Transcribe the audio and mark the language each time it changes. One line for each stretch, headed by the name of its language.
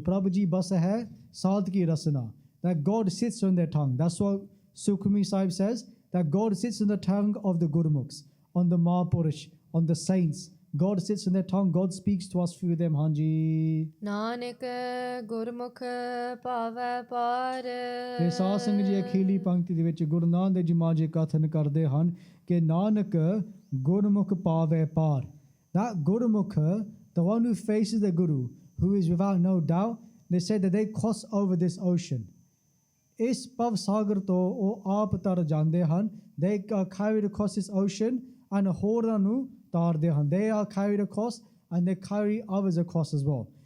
Punjabi: Prabhuji basa hai, sadh ki rasana.
English: That God sits on their tongue. That's what Sukhmani Sahib says, that God sits on the tongue of the Gurmukhs, on the Mahapurush, on the saints. God sits on their tongue. God speaks to us through them, Hanji.
Punjabi: Nanak Gurmukh pave par. ਤੇ ਸਾਧ ਸੰਗਤ ਜੀ ਅਖੀਲੀ ਪੰਕਤੀ ਦੇ ਵਿੱਚ ਗੁਰੂ ਨਾਨਕ ਦੇਵ ਜੀ ਮਹਾਰਾਜ ਕਥਨ ਕਰਦੇ ਹਨ ਕਿ ਨਾਨਕ ਗੁਰਮੁਖ ਪਾਵੇ ਪਾਰ.
English: That Gurmukh, the one who faces the Guru, who is without no doubt, they say that they cross over this ocean.
Punjabi: ਇਸ ਭਵ ਸਾਗਰ ਤੋਂ ਉਹ ਆਪ ਤਰ ਜਾਂਦੇ ਹਨ.
English: They are carried across this ocean
Punjabi: and ਹੋਰਾਂ ਨੂੰ ਤਾਰਦੇ ਹਨ.
English: They are carried across and they carry others across as well.